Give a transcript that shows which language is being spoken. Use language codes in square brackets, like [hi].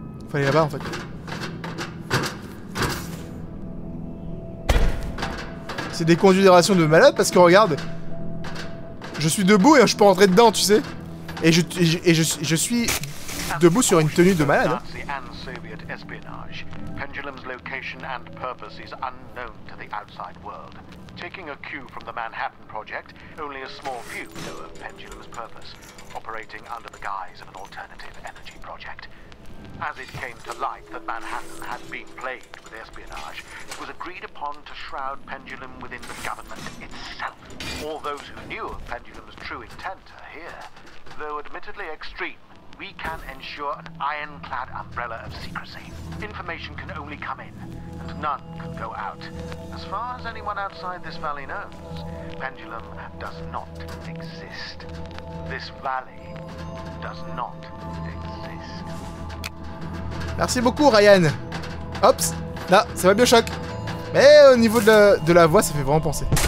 [fr] Faut aller là-bas en fait. C'est des considérations de malade parce que regarde, je suis debout et je peux rentrer dedans, tu sais. Et je suis debout sur une tenue de malade. [en] Nazi and Soviet espionage, Pendulum's location and purpose is unknown to the outside world. Taking a cue from the Manhattan Project, only a small few know of Pendulum's purpose, operating under the guise of an alternative energy project. As it came to light that Manhattan had been plagued with espionage, it was agreed upon to shroud Pendulum within the government itself. All those who knew of Pendulum's true intent are here. Though admittedly extreme, we can ensure an ironclad umbrella of secrecy. Information can only come in, and none can go out. As far as anyone outside this valley knows, Pendulum does not exist. This valley does not exist. [fr] Merci beaucoup, Ryan. Hops. Là, ça va Bioshock. Mais au niveau de la voix, ça fait vraiment penser.